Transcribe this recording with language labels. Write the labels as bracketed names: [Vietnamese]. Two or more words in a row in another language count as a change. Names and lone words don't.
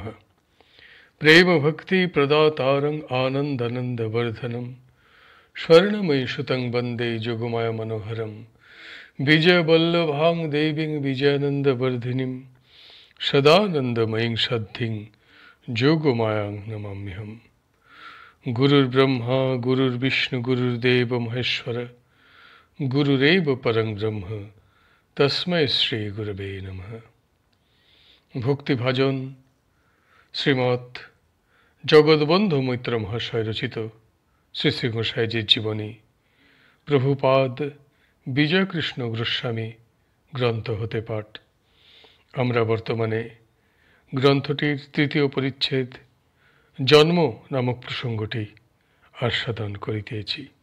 [Sanskrit] प्रेम भक्ति प्रदातारं आनंदानंद वर्धनम स्वर्णमयी सुतं वंदे जोगमाया मनोहरम विजय वल्लभां देवीं विजयानंद वर्धिनीं सदानंदमयीं सद्धिं जोगमायां नमाम्यहम्। गुरुर्ब्रह्मा गुरुर्विष्णु गुरुर्देव महेश्वर गुरुरेव परं ब्रह्म तस्मै श्री गुरवे नमः। [Bangla] भक्तिभाजन শ্রীমৎ জগৎবন্ধু মৈত্র মহাশয় রচিত শ্রী শ্রী গোসাইজির জীবনী প্রভুপাদ বিজয়কৃষ্ণ গোস্বামী গ্রন্থ হতে পাঠ। আমরা বর্তমানে গ্রন্থটির তৃতীয় পরিচ্ছেদ জন্ম নামক প্রসঙ্গটি আস্বাদন করিতেছি।